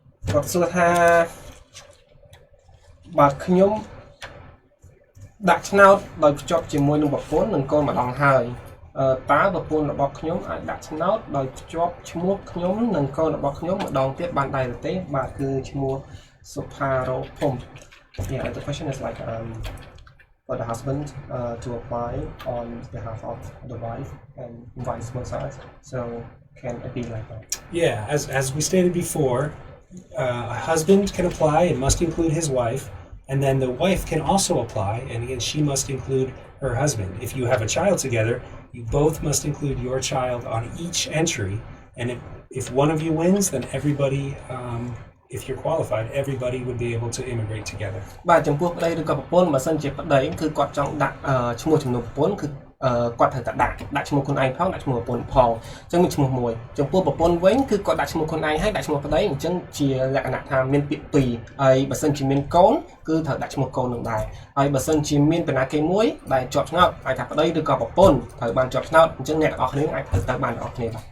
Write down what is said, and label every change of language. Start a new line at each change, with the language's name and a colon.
Khmer: គាត់សួរថាបាទខ្ញុំដាក់ឆ្នោតដោយភ្ជាប់ជាមួយនឹងប្រពន្ធនិងកូនម្ដងហើយតើប្រពន្ធរបស់ខ្ញុំអាចដាក់ឆ្នោតដោយភ្ជាប់ឈ្មោះខ្ញុំនិងកូនរបស់ខ្ញុំម្ដងទៀតបានដែរទេបាទគឺឈ្មោះសុផារ៉ូភុំ
English: Yeah, the question is like for the husband to apply on behalf of the wife and vice versa. So can it be like that? Yeah, as we stated before, a husband can apply and must include his wife, and then the wife can also apply, and again, she must include her husband. If you have a child together, you both must include your child on each entry, and if one of you wins, then everybody if you're qualified, everybody would be able to immigrate together.
Khmer: បាទចំពោះប្តីឬក៏ប្រពន្ធបើសិនជាប្តីគឺគាត់ចង់ដាក់ឈ្មោះចំនួនប្រពន្ធគឺគាត់ត្រូវតែដាក់ឈ្មោះខ្លួនឯងផងដាក់ឈ្មោះប្រពន្ធផងអញ្ចឹងមានឈ្មោះមួយចំពោះប្រពន្ធវិញគឺគាត់ដាក់ឈ្មោះខ្លួនឯងហើយដាក់ឈ្មោះប្តីអញ្ចឹងជាលក្ខណៈថាមានពាក្យពីរហើយបើសិនជាមានកូនគឺត្រូវដាក់ឈ្មោះកូននឹងដែរហើយបើសិនជាមានបណ្ណាគេមួយដែលជាប់ឆ្នោតអាចថាប្តីឬក៏ប្រពន្ធត្រូវបានជាប់ឆ្នោតអញ្ចឹងអ្នកទាំងអស់គ្នាអាចត្រូវទៅបានទាំងអស់គ្នា